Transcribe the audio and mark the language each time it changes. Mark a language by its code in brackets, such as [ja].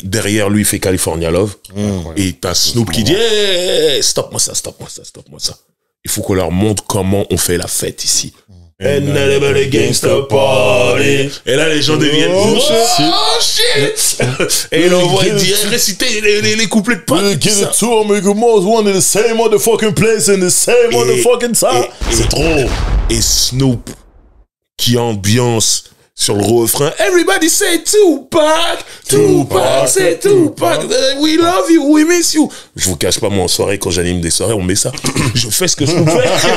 [fr] Derrière lui, il fait California Love. Et t'as Snoop qui dit, hey, stop-moi ça, stop-moi ça, stop-moi ça. Il faut qu'on leur montre comment on fait la fête ici. [en] And the gangsta party. [fr] Et là, les gens deviennent shit. Et là, on voit réciter les couplets de Pac. [en] Give it to them, one in the same motherfucking place in the same motherfucking time. [fr] C'est trop. Et Snoop qui ambiance sur le refrain. [en] Everybody say Tupac, Tupac, say Tupac. We love you, we miss you. [fr] Je vous cache pas, moi en soirée, quand j'anime des soirées, on met ça. Je fais ce que Snoop fait.